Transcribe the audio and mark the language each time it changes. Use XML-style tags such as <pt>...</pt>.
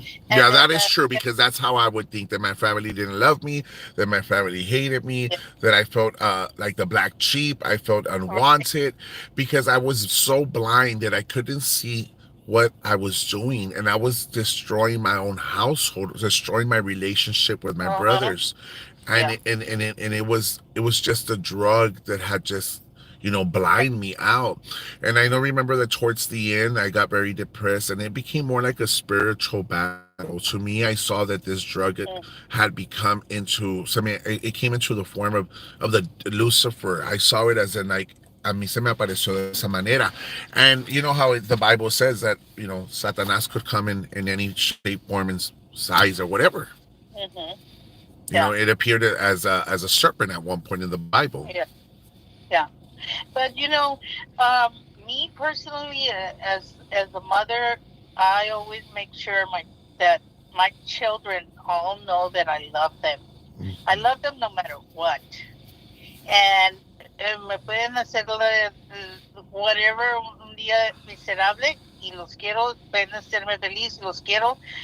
<en>yeah, that is true, because that's how I would think, that my family didn't love me, that my family hated me, that I felt like the black sheep, I felt unwanted, because I was so blind that I couldn't see what I was doing, and I was destroying my own household, destroying my relationship with my brothers, and it was just a drug that had just blind me out. And I don't remember that towards the end I got very depressed, and it became more like a spiritual battle to me. I saw that this drug had become into something. It came into the form of the Lucifer. I saw it as in like,</en> <es>a mí se me apareció de esa manera.</es> <en>And you know how the Bible says that Satanás could come in any shape, form, and size or whatever. It appeared as a serpent at one point in the Bible. Yeah. But me personally, as a mother, I always make sure that my children all know that I love them. I love them no matter what.</en> <es>And me pueden hacer</es> <en>whatever</en> <es>un día miserable y los quiero, pueden hacerme feliz, los quiero.</es>